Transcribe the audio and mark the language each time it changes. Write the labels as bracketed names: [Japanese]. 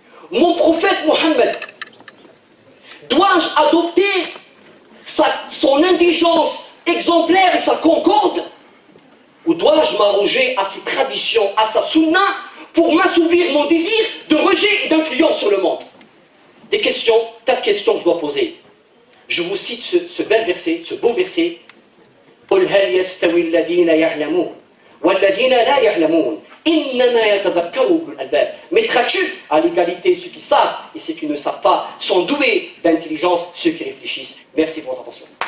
[French] Mon prophète Mohammed, dois-je adopter son indigence exemplaire et sa concorde, ou dois-je m'arroger à ses traditions, à sa sunna, pour m'assouvir mon désir de rejet et d'influence sur le monde? Des questions, 4 questions que je dois poser. Je vous cite ce bel verset, ce beau verset. [Arabic] قل هل يستوي الذين يعلمون والذين لا يعلمون إنما يتذكر أولو الألباب. [French] Mettras-tu à l'égalité ceux qui savent et ceux qui ne savent pas, sont doués d'intelligence ceux qui réfléchissent. Merci pour votre attention.